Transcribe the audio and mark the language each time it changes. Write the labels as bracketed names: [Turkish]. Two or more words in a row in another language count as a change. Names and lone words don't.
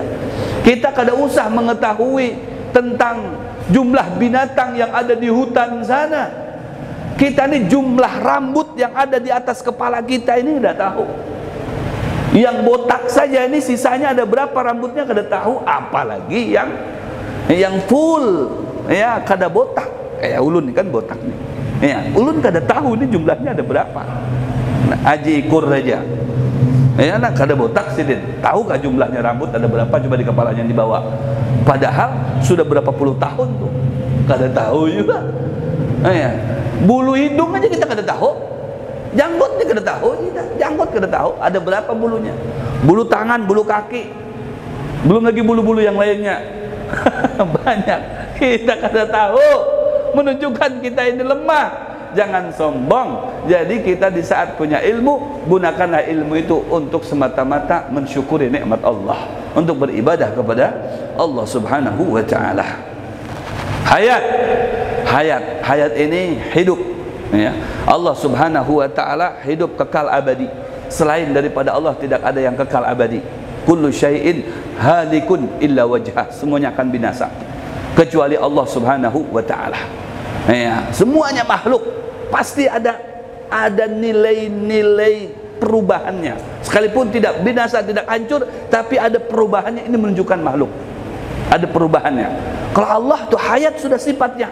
[Indonesian] Kita kada usah mengetahui tentang jumlah binatang yang ada di hutan sana. Kita ini jumlah rambut yang ada di atas kepala kita ini udah tahu. Yang botak saja ini sisanya ada berapa rambutnya kada tahu, apalagi yang full ya kada botak. Kayak ulun kan botak nih. Ya, ulun kada tahu ini jumlahnya ada berapa. [Banjar] Aji ikur saja ya, nak kada botak sidin, tahukah jumlahnya rambut ada berapa coba di kepalanya yang dibawa, padahal sudah berapa puluh tahun tuh kada tahu juga ya. [Indonesian] Bulu hidung aja kita kada tahu, janggutnya kada tahu, janggut kada tahu ada berapa bulunya, bulu tangan, bulu kaki, belum lagi bulu-bulu yang lainnya. Banyak kita kada tahu, menunjukkan kita ini lemah. Jangan sombong. Jadi kita di saat punya ilmu, gunakanlah ilmu itu untuk semata-mata mensyukuri nikmat Allah, untuk beribadah kepada Allah [Arabic] سبحانه وتعالى. [Indonesian] Hayat ini hidup ya. Allah [Arabic] سبحانه وتعالى [Indonesian] hidup kekal abadi. Selain daripada Allah tidak ada yang kekal abadi. [Arabic] كل شيء هالك إلا وجهه. [Indonesian] Semuanya akan binasa kecuali Allah [Arabic] سبحانه وتعالى. [Indonesian] Ya, semuanya makhluk pasti ada nilai-nilai perubahannya. Sekalipun tidak binasa, tidak hancur, tapi ada perubahannya. Ini menunjukkan makhluk ada perubahannya. Kalau Allah tuh hayat sudah sifatnya.